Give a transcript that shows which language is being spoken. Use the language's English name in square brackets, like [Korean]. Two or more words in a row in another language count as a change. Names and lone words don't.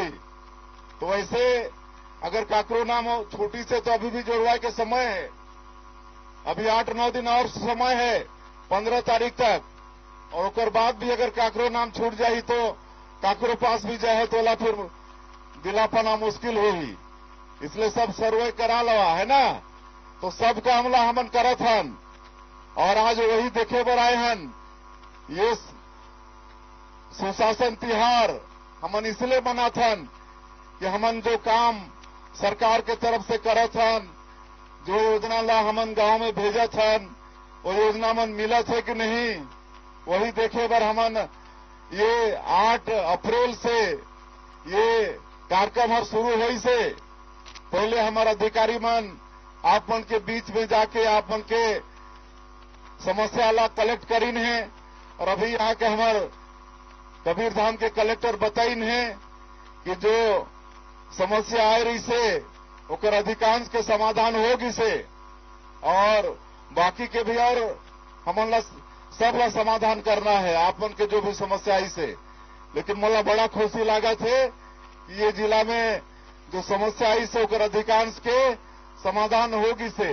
[Chhattisgarhi] तो वैसे अगर काकरो नाम हो छोटी से तो अभी भी जोड़वाए के समय है, अभी 8-9 दिन और समय है 15 तारीख तक। और उसके बाद भी अगर काकरो नाम छूट जाही तो काकरो पास भी जाए तो ला फिर दिला पाना मुश्किल होगी। इसलिए सब सर्वे करा लवा है ना, तो सब का हमला हमन करत हन और आज वही देखे बर आए हन। ये सुशासन तिहार हमन इसलिए मनात हन कि हमन जो काम सरकार के तरफ से करत हन, जो योजना ला हमन गांव में भेजत हन, वो योजना मन मिलत है कि नहीं वही देखे बर हमन ये 8 अप्रैल से ये कार्यक्रम हर शुरू हुई से पहले हमारा अधिकारी मन आप मन के बीच में जाके आप मन के समस्या ला कलेक्ट करीन है। और अभी यहाँ के हमारे कबीरधाम के कलेक्टर बताइन है कि जो समस्या आ रही से ओकर अधिकांश के समाधान होगी से, और बाकी के भी और हमन ला सब ला समाधान करना है आपन के जो भी समस्या आई से। लेकिन मला बड़ा खुशी लागत है कि ये जिला में जो समस्या आई से ओकर अधिकांश के समाधान होगी से।